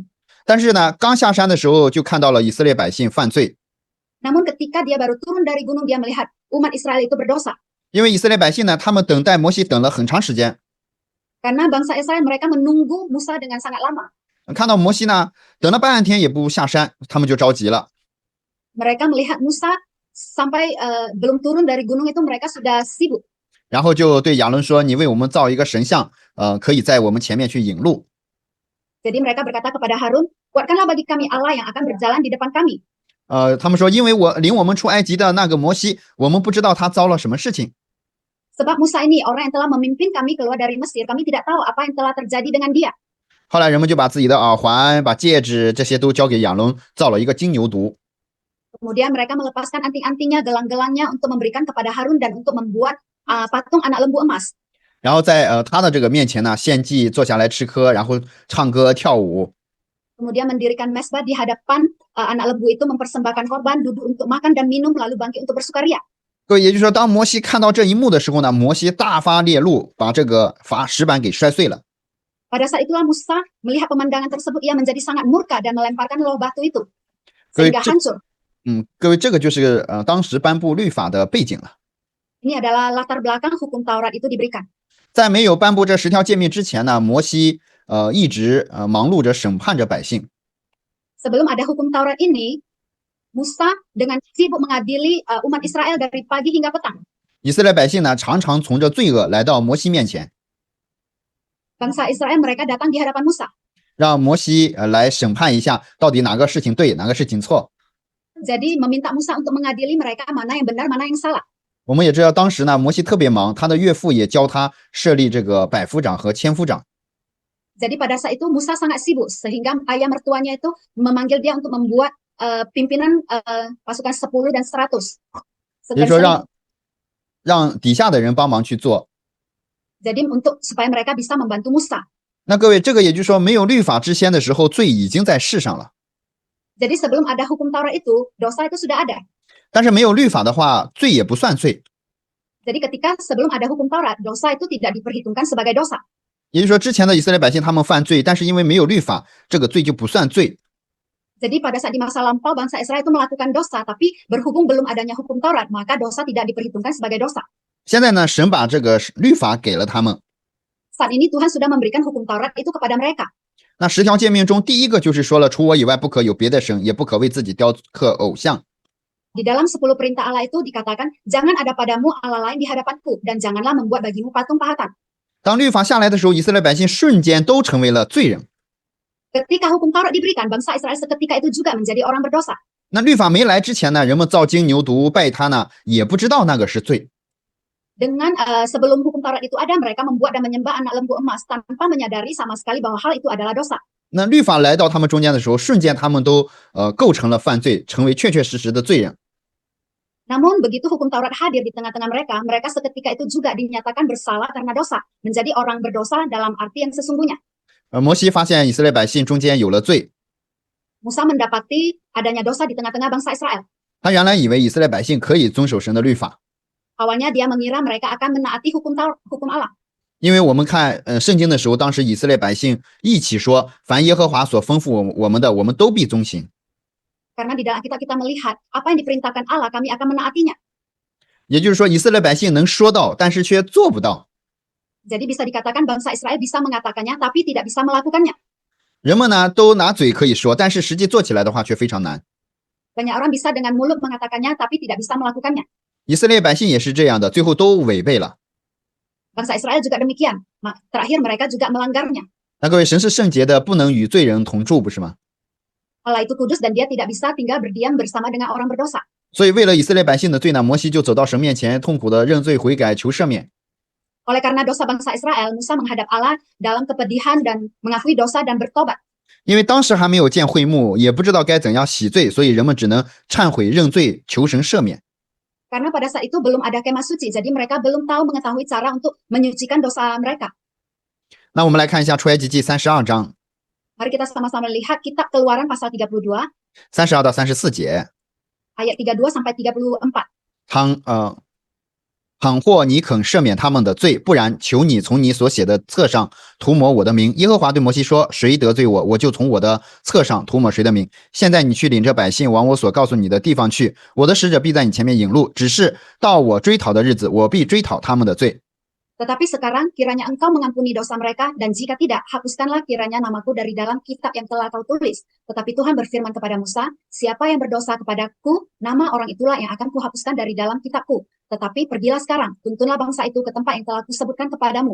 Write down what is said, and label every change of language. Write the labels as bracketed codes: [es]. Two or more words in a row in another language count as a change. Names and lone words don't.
[zh] 但是呢，刚下山的时候就看到了以色列百姓犯罪， [id] Namun ketika dia baru turun dari gunung, dia melihat umat Israel itu berdosa. [zh] 因为以色列百姓呢，他们等待摩西等了很长时间， [id] Karena bangsa Israel mereka menunggu Musa dengan sangat lama. [zh] 看到摩西呢等了半天也不下山，他们就着急了。 [id] Mereka melihat Musa sampai belum turun dari gunung itu mereka sudah sibuk. [zh] 然后就对亚伦说：“你为我们造一个神像，可以在我们前面去引路。” [id] Jadi mereka berkata kepada Harun, buatkanlah bagi kami Allah yang akan berjalan di depan kami. [zh] 他们说：“因为领我们出埃及的那个摩西，我们不知道他遭了什么事情。” [id] Sebab Musa ini orang yang telah memimpin kami keluar dari Mesir, kami tidak tahu apa yang telah terjadi dengan dia. [zh] 后来人们就把自己的耳环、把戒指这些都交给亚伦，造了一个金牛犊。 [id] Kemudian mereka melepaskan anting-antingnya, gelang-gelangnya untuk memberikan kepada Harun dan untuk membuat patung anak lembu emas. [zh] 然后在他的这个面前呢，献祭，坐下来吃喝，然后唱歌跳舞。 [id] Kemudian mendirikan mesbah di hadapan anak lembu itu, mempersembahkan korban, duduk untuk makan dan minum, lalu bangkit untuk bersukaria. [zh] 各位，也就是说，当摩西看到这一幕的时候呢，摩西大发烈怒，把这个石板给摔碎了。 [id] Pada saat itulah Musa melihat pemandangan tersebut, ia menjadi sangat murka dan melemparkan loh batu itu sehingga hancur. [zh] 各位，这个就是当时颁布律法的背景了。 [id] Ini adalah latar belakang hukum Taurat itu diberikan. [zh] 在没有颁布这10条诫命之前呢，摩西一直忙碌着审判着百姓。 [id] Sebelum ada hukum Taurat ini, Musa dengan sibuk mengadili umat Israel dari pagi hingga petang. [zh] 以色列百姓呢，常常从着罪恶来到摩西面前， [id] Bangsa Israel mereka datang di hadapan Musa. [zh] 让摩西来审判一下，到底哪个事情对，哪个事情错。 [id] Jadi meminta Musa untuk mengadili mereka mana yang benar, mana yang salah. [zh] 我们也知道，当时呢，摩西特别忙，他的岳父也教他设立这个百夫长和千夫长。 [id] Jadi pada saat itu Musa sangat sibuk sehingga ayah mertuanya itu memanggil dia untuk membuat pimpinan pasukan 10 dan 100. [zh] 也就是说让底下的人帮忙去做。 [id] Jadi untuk supaya mereka bisa membantu Musa. [zh] 那各位，这个也就是说，没有律法之先的时候，罪已经在世上了。 [id] Jadi sebelum ada hukum Taurat itu, dosa itu sudah ada. [zh] 但是没有律法的话，罪也不算罪。 [id] Jadi ketika sebelum ada hukum Taurat, dosa itu tidak diperhitungkan sebagai dosa. [zh] 也就是说，之前的以色列百姓他们犯罪，但是因为没有律法，这个罪就不算罪。 [id] Jadi pada saat di masa lampau bangsa Israel itu melakukan dosa, tapi berhubung belum adanya hukum Taurat, maka dosa tidak diperhitungkan sebagai dosa. [zh] 现在呢，神把这个律法给了他们。 [id] Saat ini Tuhan sudah memberikan hukum Taurat itu kepada mereka. [zh] 那10条诫命中，第一个就是说了，除我以外不可有别的神，也不可为自己雕刻偶像。 [id] Di dalam 10 perintah Allah itu dikatakan, jangan ada padamu Allah lain di hadapanku, dan janganlah membuat bagimu patung pahatan. [zh] 当律法下来的时候，以色列百姓瞬间都成为了罪人。 [id] Ketika hukum Taurat diberikan, bangsa Israel seketika itu juga menjadi orang berdosa. [zh] 那律法没来之前呢，人们造精牛犊拜他呢，也不知道那个是罪。 [id] Dengan sebelum hukum Taurat itu ada, mereka membuat dan menyembah anak lembu emas tanpa menyadari sama sekali bahwa hal itu adalah dosa. [zh] 那律法来到他们中间的时候，瞬间他们都构成了犯罪，成为确确实实的罪人。 [id] Namun begitu hukum Taurat hadir di tengah-tengah mereka, mereka seketika itu juga dinyatakan bersalah karena dosa, menjadi orang berdosa dalam arti yang sesungguhnya. [zh] 摩西发现以色列百姓中间有了罪， [id] Musa mendapati adanya dosa di tengah-tengah bangsa Israel. [zh] 他原来以为以色列百姓可以遵守神的律法， [id] Awalnya dia mengira mereka akan menaati hukum Allah. [zh] 因为我们看圣经的时候，当时以色列百姓一起说，凡耶和华所吩咐我们的，我们都必遵行。 [id] Karena di dalam kita melihat apa yang diperintahkan Allah, kami akan menaatinya. [zh] 也就是说，以色列百姓能说到，但是却做不到。 [id] Jadi bisa dikatakan bangsa Israel bisa mengatakannya, tapi tidak bisa melakukannya. [zh] 人们呢都拿嘴可以说，但是实际做起来的话却非常难。 [id] Banyak orang bisa dengan mulut mengatakannya, tapi tidak bisa melakukannya. [zh] 以色列百姓也是这样的，最后都违背了。 [id] Bangsa Israel juga demikian. Terakhir mereka juga melanggarnya. [zh] 那各位，神是圣洁的，不能与罪人同住，不是吗？ [id] Allah itu kudus dan dia tidak bisa tinggal berdiam bersama dengan orang berdosa. [zh] 所以为了以色列百姓的罪呢，摩西就走到神面前，痛苦的认罪悔改，求赦免。 [id] Oleh karena dosa bangsa Israel, Musa menghadap Allah dalam kepedihan dan mengakui dosa dan bertobat. [zh] 因为当时还没有建会幕，也不知道该怎样洗罪，所以人们只能忏悔认罪，求神赦免。 [id] Karena pada saat itu belum ada kemah suci, jadi mereka belum tahu mengetahui cara untuk menyucikan dosa mereka. [zh] 那我们来看一下出埃及记32章 [id] Mari kita sama-sama lihat kitab Keluaran pasal 32, [zh] 32 到34节。 [id] ayat 32 sampai 34. [zh] 倘或你肯赦免他们的罪，不然求你从你所写的册上涂抹我的名。耶和华对摩西说：“谁得罪我，我就从我的册上涂抹谁的名。现在你去领着百姓往我所告诉你的地方去，我的使者必在你前面引路。只是到我追讨的日子，我必追讨他们的罪。” [id] Tetapi sekarang kiranya engkau mengampuni dosa mereka, dan jika tidak, hapuskanlah kiranya namaku dari dalam kitab yang telah kau tulis. Tetapi Tuhan berfirman kepada Musa, siapa yang berdosa kepadaku, nama orang itulah yang akan kuhapuskan dari dalam kitabku. Tetapi pergilah sekarang, tuntunlah bangsa itu ke tempat yang telah kusebutkan kepadamu.